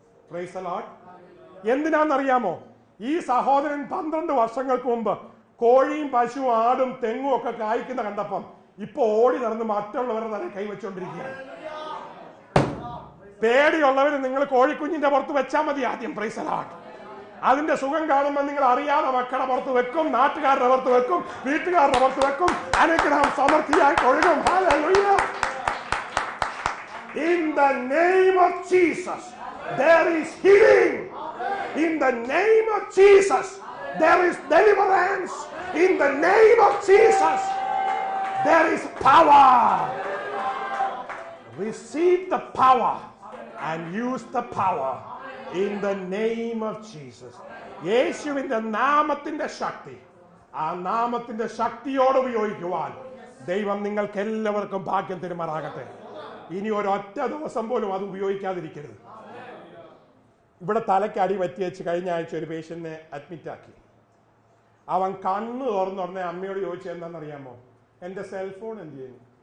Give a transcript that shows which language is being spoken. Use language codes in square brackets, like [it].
[en] Praise the Lord. [ml] എന്തിനാണെന്നറിയാമോ? ഈ സഹോദരൻ 12 വർഷങ്ങൾക്ക് മുമ്പ് കോഴിയും പശുവും ആടും തെങ്ങും ഒക്കെ കായ്ക്കുന്ന കണ്ടപ്പം ഇപ്പൊ ഓടി നടന്ന് മറ്റുള്ളവരുടെ തല കൈവച്ചുകൊണ്ടിരിക്കുകയാണ്. പേടിയുള്ളവർ നിങ്ങൾ കോഴിക്കുഞ്ഞിന്റെ പുറത്ത് വെച്ചാൽ മതി ആദ്യം. [en] Praise the Lord. [ml] അതിന്റെ സുഖം കാണുമ്പോൾ നിങ്ങൾ അറിയാതെ മക്കളുടെ പുറത്ത് വെക്കും, നാട്ടുകാരുടെ പുറത്ത് വെക്കും, വീട്ടുകാരുടെ പുറത്ത് വെക്കും. അനുഗ്രഹം സമൃദ്ധിയായി ഒഴുകും. Hallelujah. [en] In the name of Jesus there is healing. In the name of Jesus there is deliverance. In the name of Jesus there is power. Receive the power and use the power in the name of Jesus. [ml] യേശുവിന്റെ നാമത്തിന്റെ ശക്തി ആ നാമത്തിന്റെ ശക്തിയോട് ഉപയോഗിക്കുവാൻ ദൈവം നിങ്ങൾക്ക് എല്ലാവർക്കും ഭാഗ്യം തരുമാറാകട്ടെ. ഇനി ഒരൊറ്റ ദിവസം പോലും അത് ഉപയോഗിക്കാതിരിക്കരുത്. ഇവിടെ തലയ്ക്ക് അടി പറ്റിയേച്ച് കഴിഞ്ഞ ആഴ്ച ഒരു പേഷ്യന്റിനെ അഡ്മിറ്റ് ആക്കി. അവൻ കണ്ണ് തുറന്നുടനെ അമ്മയോട് ചോദിച്ചത് എന്താണെന്നറിയാമോ? എന്റെ സെൽഫോൺ എന്ത് ചെയ്യുന്നു?